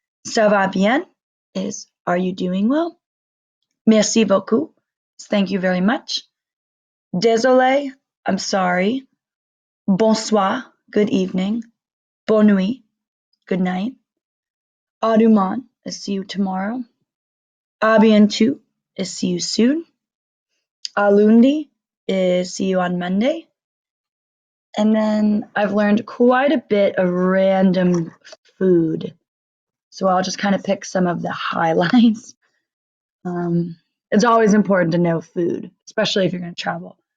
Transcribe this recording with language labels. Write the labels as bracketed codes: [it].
[fr] Ça va bien [en] is are you doing well. [fr] Merci beaucoup [en] is thank you very much. Désolé, I'm sorry. [fr] Bonsoir, [en] good evening. [fr] Bonne nuit, [en] good night. [fr] À demain [en] is see you tomorrow. [fr] À bientôt [en] is see you soon. [fr] À lundi [en] is see you on Monday. And then I've learned quite a bit of random food. So I'll just kind of pick some of the highlights. It's always important to know food, especially if you're going to travel.